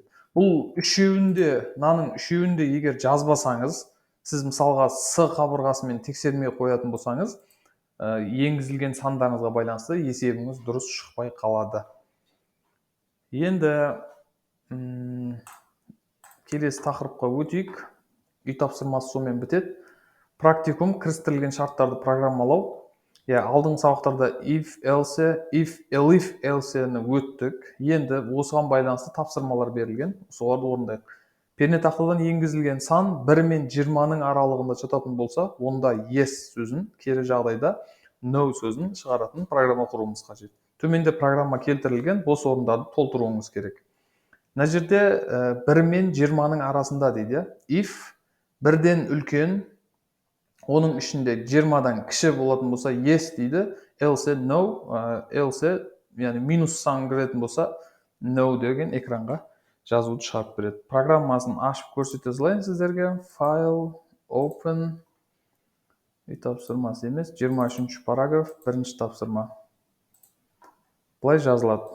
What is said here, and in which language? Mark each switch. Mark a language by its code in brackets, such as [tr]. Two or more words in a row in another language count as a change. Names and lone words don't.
[kk] Бұл мынаның үшеуінде егер жазбасаңыз, сіз мысалға С қабырғасымен тексермей қоятын болсаңыз, енгізілген сандарыңызға байланысты есебіңіз дұрыс шықпай қалады. Енді келесі тақырыпқа өтейік. Үй тапсырмасы сонымен бітеді. Практикум, кірістірілген шарттарды программалау. Алдыңғы сабақтарда if, else-ні өттік. Енді осыған байланысты тапсырмалар берілген. Соларды орындайық. Пернетақтадан енгізілген сан 1 мен 20-ның аралығында жататын болса, онда yes сөзін, кері жағдайда no сөзін шығаратын программа құруымыз қажет. Төменде программа келтірілген, бос орындарды толтыруыңыз керек. Мына жерде 1 мен 20-ның арасында дейді. If 1-ден үлкен, оның ішінде 20-дан кіші болатын болса yes дейді, [en] else no, else [kk] яғни минус сан кіретін болса no деген экранға жазуды шығарып береді. Программасын ашып көрсете салайын сіздерге. [en] File, open, [kk] үй тапсырмасы емес, 23 параграф, бірінші тапсырма. Бұлай жазылады.